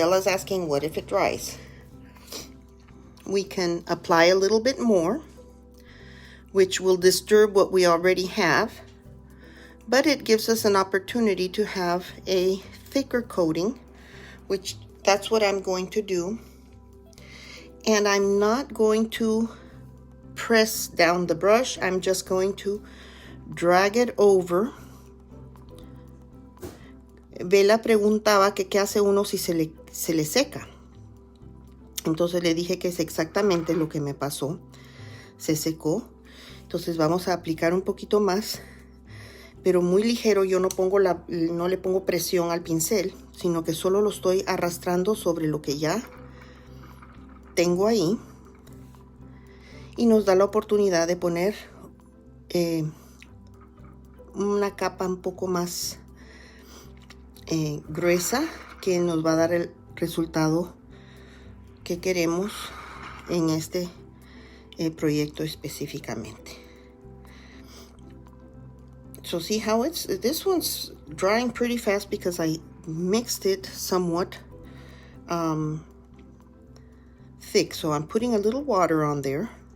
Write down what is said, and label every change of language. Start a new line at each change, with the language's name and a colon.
English: Bella's asking, what if it dries? We can apply a little bit more, which will disturb what we already have, but it gives us an opportunity to have a thicker coating, which that's what I'm going to do. And I'm not going to press down the brush. I'm just going to drag it over.
Spanish: Bella preguntaba que qué hace uno si se le seca. Entonces le dije que es exactamente lo que me pasó. Se secó. Entonces vamos a aplicar un poquito más, pero muy ligero. Yo no le pongo presión al pincel, sino que solo lo estoy arrastrando sobre lo que ya tengo ahí. Y nos da la oportunidad de poner una capa un poco más gruesa, que nos va a dar el resultado que queremos en este proyecto específicamente.
English: So see how this one's drying pretty fast because I mixed it somewhat thick. So I'm putting a little water on there.